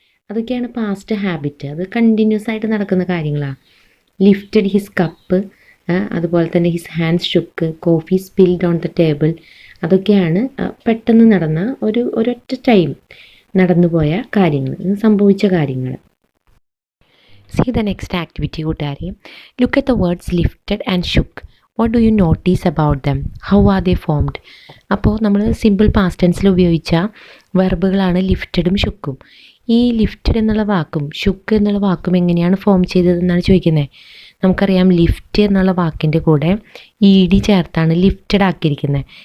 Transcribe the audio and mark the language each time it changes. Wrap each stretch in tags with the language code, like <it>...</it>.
<ml>അതൊക്കെയാണ് past habit. അത് continuous ആയിട്ട് നടക്കുന്ന കാര്യങ്ങളാണ്.</ml> <en>Lifted his cup, അതുപോലെ തന്നെ his hands shook, coffee spilled on the table.</en> <ml>അതൊക്കെയാണ് പെട്ടെന്ന് നടന്ന ഒരൊറ്റ ടൈം നടന്നുപോയ കാര്യങ്ങൾ, സംഭവിച്ച കാര്യങ്ങൾ.</ml> <en>See the next activity</en> <ml>കൂട്ടുകാരെ.</ml> <en>Look at the words lifted and shook. What do you notice about them? How are they formed?</en> <ml>അപ്പോൾ നമ്മൾ സിമ്പിൾ പാസ്റ്റ് ടെൻസിൽ ഉപയോഗിച്ച വെർബുകളാണ് ലിഫ്റ്റഡും ഷുക്കും. ഈ ലിഫ്റ്റഡ് എന്നുള്ള വാക്കും ഷുക്ക് എന്നുള്ള വാക്കും എങ്ങനെയാണ് ഫോം ചെയ്തതെന്നാണ് ചോദിക്കുന്നത്. നമുക്കറിയാം, ലിഫ്റ്റ് എന്നുള്ള വാക്കിൻ്റെ കൂടെ ഇ ചേർത്താണ് ലിഫ്റ്റഡ് ആക്കിയിരിക്കുന്നത്.</ml>